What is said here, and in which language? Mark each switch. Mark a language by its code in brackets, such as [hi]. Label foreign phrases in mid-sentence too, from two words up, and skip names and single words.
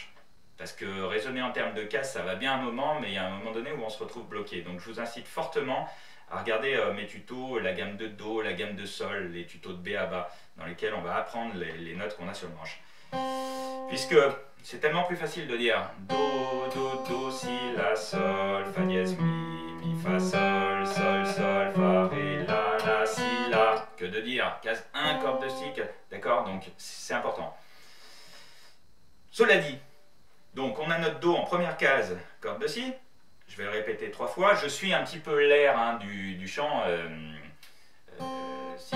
[fr] Parce que raisonner en termes de casse, ça va bien un moment, mais il y a un moment donné où on se retrouve bloqué. Donc je vous incite fortement à regarder mes tutos, la gamme de Do, la gamme de Sol, les tutos de B à bas, dans lesquels on va apprendre les notes qu'on a sur le manche. Puisque c'est tellement plus facile de dire Do, Do, Do, Si, La, Sol, Fa dièse, Mi, Fa, Sol, Sol, Sol, Fa, Ré, La, Si, La, que de dire case 1, corde de Si, d'accord? Donc c'est important. Cela dit, donc on a notre Do en première case, corde de Si, je vais le répéter 3 fois, je suis un petit peu l'air hein, du chant, si